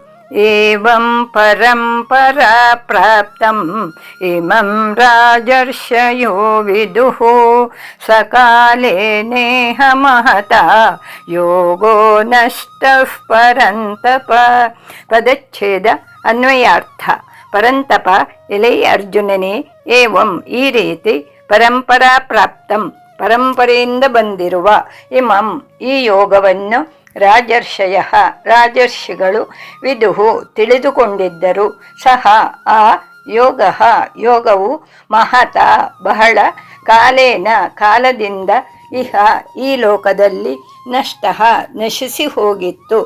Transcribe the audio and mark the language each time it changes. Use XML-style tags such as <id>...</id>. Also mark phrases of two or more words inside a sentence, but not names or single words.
<sa>ಏವಂ ಪರಂಪರಾ ಪ್ರಾಪ್ತಂ ಇಮಂ ರಾಜರ್ಷಯೋ ವಿದುಃ ಸಕಾಲೇ ನೇಹ ಮಹತಾ ಯೋಗೋ ನಷ್ಟಃ ಪರಂತಪ.</sa> <kn>ಪದಚ್ಛೇದ ಅನ್ವಯಾರ್ಥ. ಪರಂತಪ, ಎಲೈ ಅರ್ಜುನನೇ, ಏವಂ ಈ ರೀತಿ,</kn> <sa>ಪರಂಪರಾ ಪ್ರಾಪ್ತಂ</sa> <kn>ಪರಂಪರೆಯಿಂದ ಬಂದಿರುವ, ಇಮಂ ಈ ಯೋಗವನ್ನು, ರಾಜರ್ಷಯ ರಾಜರ್ಷಿಗಳು, ವಿದುಹು ತಿಳಿದುಕೊಂಡಿದ್ದರು, ಸಹ ಆ ಯೋಗ ಯೋಗವು, ಮಹತ ಬಹಳ, ಕಾಲೇನ ಕಾಲದಿಂದ, ಇಹ ಈ ಲೋಕದಲ್ಲಿ, ನಷ್ಟ ನಶಿಸಿ ಹೋಗಿತ್ತು.</kn>